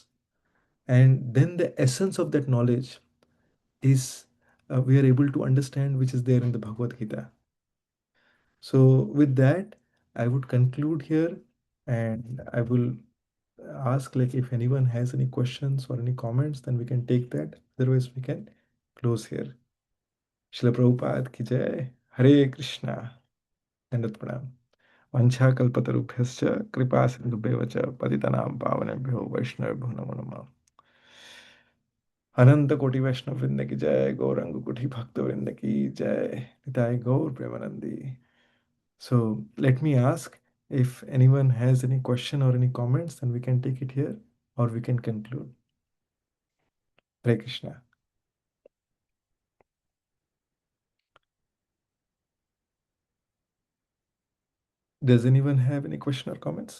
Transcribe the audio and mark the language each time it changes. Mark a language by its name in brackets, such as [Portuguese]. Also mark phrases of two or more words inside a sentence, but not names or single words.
[English] And then the essence of that knowledge is we are able to understand which is there in the Bhagavad Gita. So with that, I would conclude here, and I will ask like if anyone has any questions or any comments, then we can take that. Otherwise, we can close here. [Hindi] श्रील प्रभुपाद की जय। हरे कृष्ण. दंडवत प्रणाम। [Sanskrit] वंशाकल्पतरुभ्यश्च कृपा सिन्धुभ्येव च पतितानां पावनेभ्यो वैष्णवेभ्यो नमो नमः। [Hindi] अनंत कोटि वैष्णव वृंद की जय, गौरंग कुटी भक्त वृंद की जय, निताय गौर प्रेमानंदी। [English] So let me ask if anyone has any question or any comments, then we can take it here or we can conclude. Hare Krishna. Does anyone have any question or comments?